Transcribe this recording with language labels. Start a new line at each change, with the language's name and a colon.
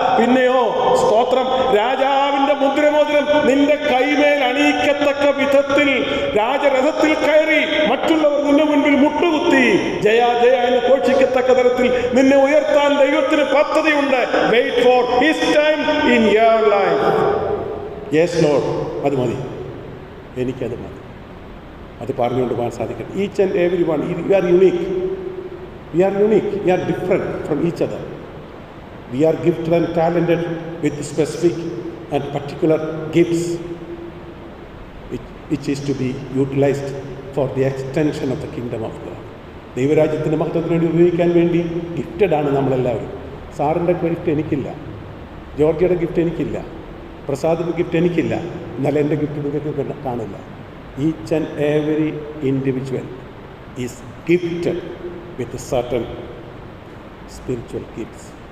Malayalam: പിന്നെയോ സ്തോത്രം, രാജാവിൻ്റെ മുദ്രമോതിരം നിന്റെ കൈമേൽ അണിയിക്കത്തക്ക വിധത്തിൽ രാജരഥത്തിൽ കയറി മറ്റുള്ളവർ നിന്റെ മുൻപിൽ മുട്ടുകുത്തി ജയ ജയ എന്ന് ഘോഷിക്കത്തക്ക തരത്തിൽ നിന്നെ ഉയർത്താൻ ദൈവത്തിന് പദ്ധതിയുണ്ട്.
English: Wait for his time in your life. Yes Lord,
Malayalam: അത് മതി, എനിക്കത് മതി. അത് പറഞ്ഞുകൊണ്ട് പോകാൻ സാധിക്കട്ടെ.
English: Each and every one, we are unique. We are different from each other. We are gifted and talented with specific and particular gifts which is to be utilized for the extension of the kingdom of God.
Malayalam: ദൈവരാജ്യത്തിൻ്റെ മഹത്വത്തിന് വേണ്ടി ഉപയോഗിക്കാൻ വേണ്ടി gifted ആണ് നമ്മളെല്ലാവരും. സാറിൻ്റെ gift എനിക്കില്ല, ജോർജിയുടെ gift എനിക്കില്ല, പ്രസാദിൻ്റെ ഗിഫ്റ്റ് എനിക്കില്ല, എന്നാൽ എൻ്റെ ഗിഫ്റ്റ് നിങ്ങൾക്ക് കാണില്ല.
English: Each and every individual is gifted with certain spiritual gifts.